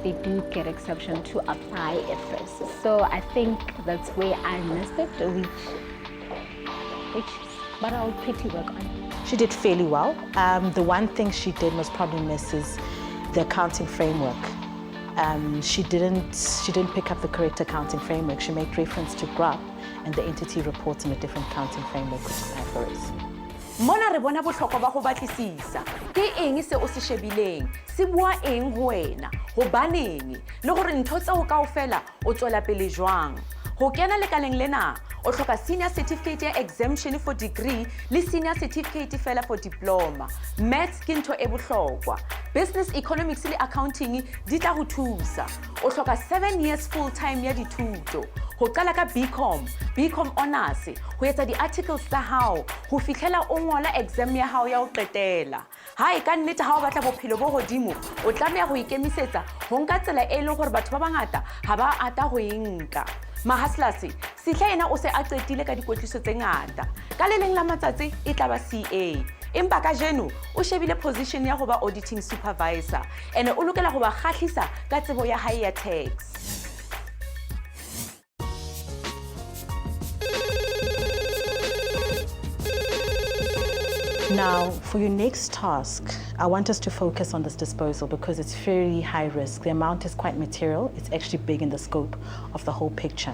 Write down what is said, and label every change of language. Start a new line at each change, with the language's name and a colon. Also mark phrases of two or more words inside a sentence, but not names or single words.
English: They do get exception to apply IFRS. So I think that's where I missed it, but I'll quickly work on it. She did fairly well. The one thing she did was probably miss is the accounting framework. She didn't pick up the correct accounting framework. She made reference to GRAP, and the entity reports in a different accounting framework, which is IFRS.
Southern Sotho: Mona re bona bohlokwa ba ho batlisisa ke eng se o se shebileng se bua eng ho wena hobaneng le gore ntho tseo kaofela o tswela pele jwang ho kena lekaleng lena o hloka
English: senior certificate
Southern Sotho: ya
English: exemption for degree
Southern Sotho: le
English: senior certificate
Southern Sotho: fela
English: for diploma.
Southern Sotho: Maths ke ntho e bohlokwa.
English: Business economics
Southern Sotho: le accounting di tla ho thusa. O hloka 7
English: years full time
Southern Sotho: ya dithuto. Ho qala ka BCom honors, ho etsa di-articles tsa hao, ho fihlela o ngola exam ya hao ya ho qetela. Ha e ka nnete ha o batla bophelo bo hodimo, o tlameha ho ikemisetsa ho nka tsela e leng gore batho ba bangata ha ba ata ho e nka. Hustler Sihle yena o se a qetile ka dikwetliso tse ngata. Ka le leng la matsatsi e tla ba CA. Empa ka jeno o shebile position ya ho ba
English: auditing supervisor,
Southern Sotho: ene o lokela ho ba kgahlisa ka tsebo ya hae ya tax.
English: Now, for your next task, I want us to focus on this disposal because it's very high risk. The amount is quite material. It's actually big in the scope of the whole picture.